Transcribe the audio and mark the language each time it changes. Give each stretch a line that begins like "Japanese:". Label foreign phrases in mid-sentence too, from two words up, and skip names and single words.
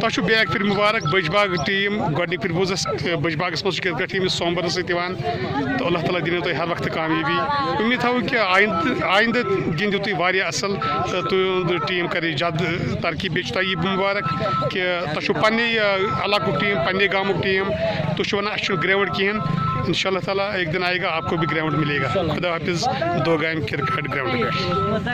Kashmiri: تۄہہِ چھُو بیک پھِرِ مُبارک بج باغ ٹیٖم گۄڈنِکۍ پھِرِ بوٗز اَسہِ بج باغس منٛز چھُ کرکٹ ٹیٖم یُس سومبرٕ سۭتۍ یِوان تہٕ اللہ تعالیٰ دِنو تۄہہِ ہر وقتہٕ کامیٲبی اُمید تھاوو کہِ آیندٕ گِنٛدِو تُہۍ واریاہ اصٕل تہٕ تُہُنٛد ٹیٖم کرِ زیادٕ ترقی بیٚیہِ چھُ تۄہہِ یہِ مُبارک کہِ تۄہہِ چھُو پننہِ علاقُک ٹیٖم پننہِ گامُک ٹیٖم تُہۍ چھِو وَنان اَسہِ چھُنہٕ گرٛاوُنٛڈ کِہیٖنۍ
Arabic: انشاء اللہ تعالیٰ
Urdu: ایک دن آئے گا آپ کو بھی گراؤنڈ ملے گا خدا حافظ دو گام کرکٹ گراؤنڈ پہ